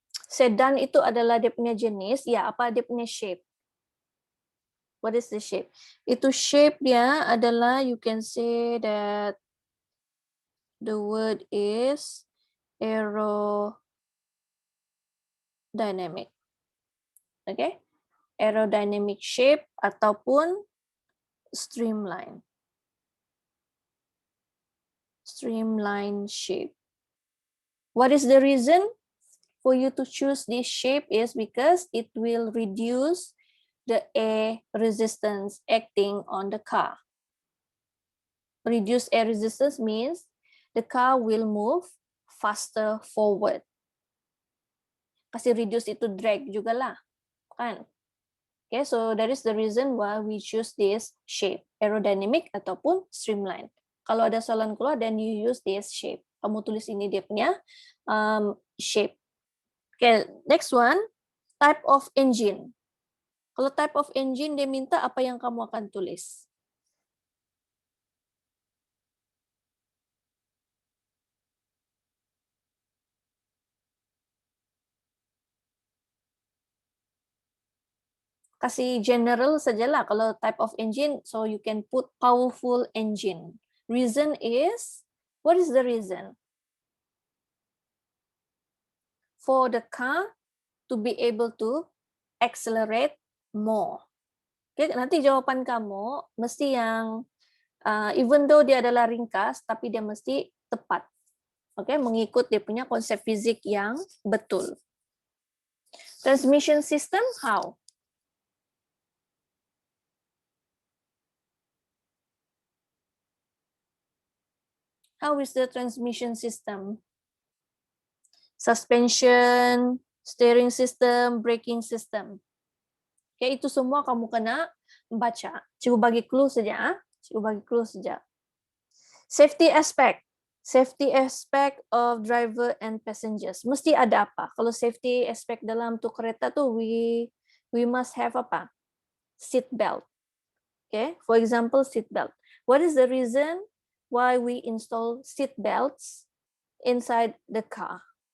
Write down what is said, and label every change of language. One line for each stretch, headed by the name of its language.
Malay: Sedan itu adalah dia punya jenis, ya apa dia punya shape?
English: What is the shape?
Malay: Itu shape dia adalah,
English: you can say that the word is aerodynamic. Okay? Aerodynamic shape ataupun streamline. Streamline shape. What is the reason for you to choose this shape is because it will reduce the air resistance acting on the car. Reduce air resistance means the car will move faster forward.
Malay: Kasi reduce itu drag juga lah, kan?
English: Okay, so that is the reason why we choose this shape, aerodynamic ataupun streamline.
Malay: Kalau ada soalan keluar,
English: then you use this shape.
Malay: Kamu tulis ini dia punya shape.
English: Okay, next one, type of engine. Kalau type of engine,
Malay: dia minta apa yang kamu akan tulis? Kasih general sajalah kalau
English: type of engine, so you can put powerful engine. Reason is, what is the reason? For the car to be able to accelerate more.
Malay: Okay, nanti jawapan kamu mesti yang even though dia adalah ringkas, tapi dia mesti tepat. Okay, mengikut dia punya konsep fizik yang betul.
English: Transmission system, how? How is the transmission system? Suspension, steering system, braking system.
Malay: Okay, itu semua kamu kena baca. Cikgu bagi clue saja. Cikgu bagi clue saja. Safety aspect.
English: Safety aspect of driver and passengers.
Malay: Mesti ada apa? Kalau safety aspect dalam tu kereta tu, we must have apa? Seat belt.
English: Okay, for example, seat belt. What is the reason why we install seat belts inside the car?